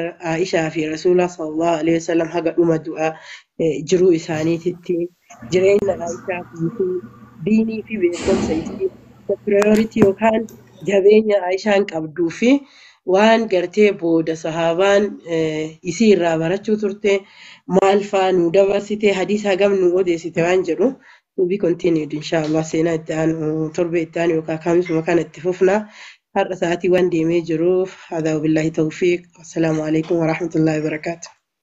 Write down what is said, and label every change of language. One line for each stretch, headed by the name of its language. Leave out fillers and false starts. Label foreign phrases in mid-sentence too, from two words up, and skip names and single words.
Oromo: Aishaa fi rasuula
Arabic: صلى الله عليه وسلم
Oromo: haga dhuma du'a jiruu isaaniitti jireenya Aishaa fi diinii fi beekumsa isii priority yookaan jabeenya Aishaan qabduu fi waan gartee booda sahaabaan isii irraa barachuu turte maal faa nu dabarsite hadiisa hagam nu odeessite waan jedhu
English: to be continued
Oromo: inshallah seenaa itti aanu torbe itti aanu yookaan kamisuma kana itti fufna. Har'a sa'aatii waan deemee jiruuf hadaa
Arabic: بالله توفيق. السلام عليكم ورحمة الله وبركاته.